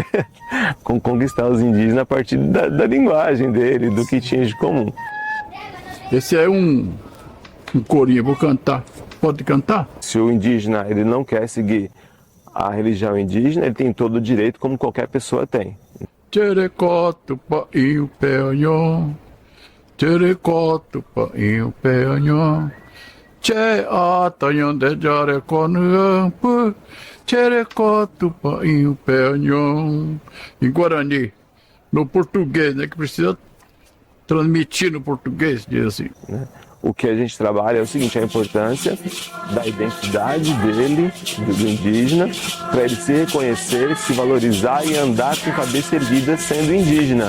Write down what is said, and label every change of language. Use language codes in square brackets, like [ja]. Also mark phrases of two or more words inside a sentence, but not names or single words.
[pt] Conquistar os indígenas a partir da linguagem dele, do que tinha de comum. Esse é um corinho, vou cantar. Pode cantar? Se o indígena ele não quer seguir a religião indígena, ele tem todo o direito, como qualquer pessoa tem. [gn] Tcherecoto painho peonhon, tcherecoto painho peonhon, tche atanhon de jareconuampo, tcherecoto painho peonhon. [pt] Em Guarani, no português, né, que precisa transmitir no português, diz assim. O que a gente trabalha é o seguinte, a importância da identidade dele, do indígena, para ele se reconhecer, se valorizar e andar com cabeça erguida sendo indígena.